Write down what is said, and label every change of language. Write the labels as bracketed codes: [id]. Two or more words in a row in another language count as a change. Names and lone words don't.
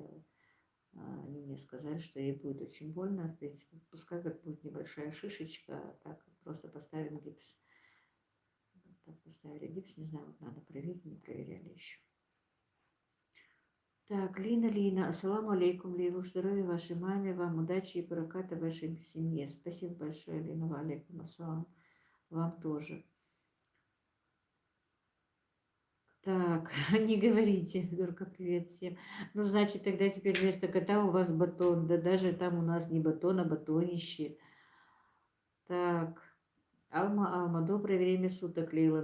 [ru] Они мне сказали, что ей будет очень больно, в принципе, пускай как будет небольшая шишечка, так просто поставим гипс. Так, поставили гипс, не знаю, вот надо проверить, не проверяли еще. Так, Лина, [ar] السلام عليكم, [ru] Лилу, здоровья вашей маме, вам удачи и бараката вашей семье. Спасибо большое, Лина, [ar] وعليكم السلام, [ru] вам тоже. Так, не говорите, Дурка, привет всем. Ну, значит, тогда теперь вместо кота у вас батон, да даже там у нас не батон, а батонище. Так, Алма, доброе время суток, Лейла.